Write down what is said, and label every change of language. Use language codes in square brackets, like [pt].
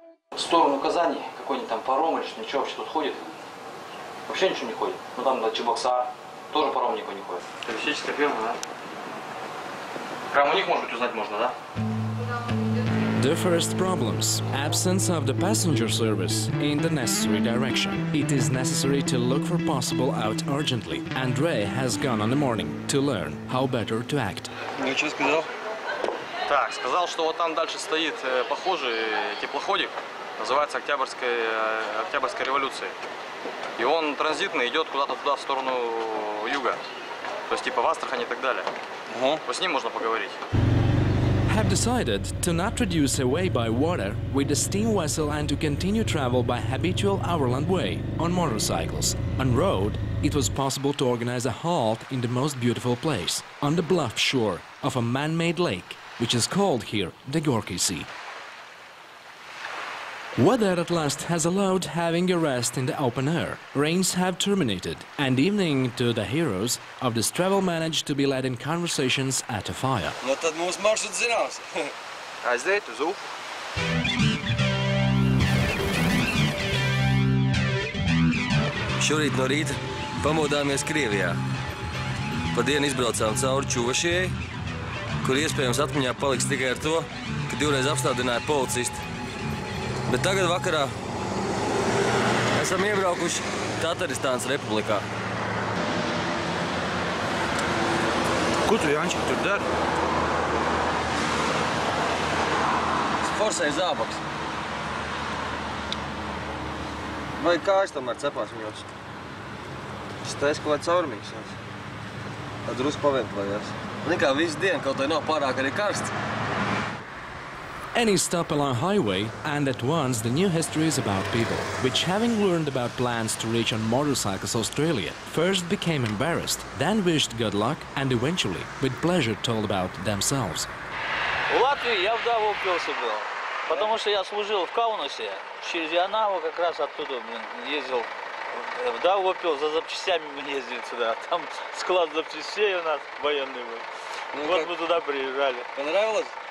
[ru] В сторону Казани какой-нибудь там паром или ничего вообще тут ходит? Вообще ничего не ходит. Ну там до Чебоксар тоже паром никакой не ходит. Туристическая фирма, да? Прямо у них, может быть, узнать можно, да? [en] The first problems: absence of the passenger service in the necessary direction. It is necessary to look for possible out urgently. Andrei has gone on the morning to learn how better to act. [ru] Ну что сказал? Так, сказал, что вот там дальше стоит похожий теплоходик, называется Октябрьская революция. И он транзитный идет куда-то туда, в сторону юга. То есть типа в Астрахань и так далее. Вот с ним можно поговорить. [en] Have decided to not reduce away by water with the steam vessel and to continue travel by habitual overland way on motorcycles. On road, it was possible to organize a halt in the most beautiful place, on the bluff shore of a man-made lake, which is called here the Gorky Sea. Weather at last has allowed having a rest in the open air. Rains have terminated, and evening to the heroes of this travel managed to be led in conversations at a fire. [lv] Nu tad mūsu maršruts zināms. Aiziet uz upi. Šorīt no rīta pamodāmies Krievijā. Pa dienu izbraucām cauri Čuvašijai, kur iespējams atmiņā paliks tikai ar to, ka divreiz apstādināja policisti. Bet tagad vakarā esam iebraukuši Tataristānas republikā. Ko tu, Jančik, tur dari? Forsēju zābaks. Vai kājas tomēr cepās viņos? Es taisu kaut kāds caurumīgs. Tad drusku paventilējās. Nekā visu dienu, kaut vai nav pārāk arī karsts. [en] Any stop along highway, and at once the new histories about people, which having learned about plans to reach on motorcycles Australia, first became embarrassed, then wished good luck, and eventually, with pleasure, told about themselves. [ru] В Латвии я в Даугавпилсе был, потому что я служил в Каунасе, через Янаву как раз оттуда ездил в Даугавпилс, за запчастями мы ездили сюда, там склад запчастей у нас военный был. Ну, вот мы туда приезжали. Понравилось?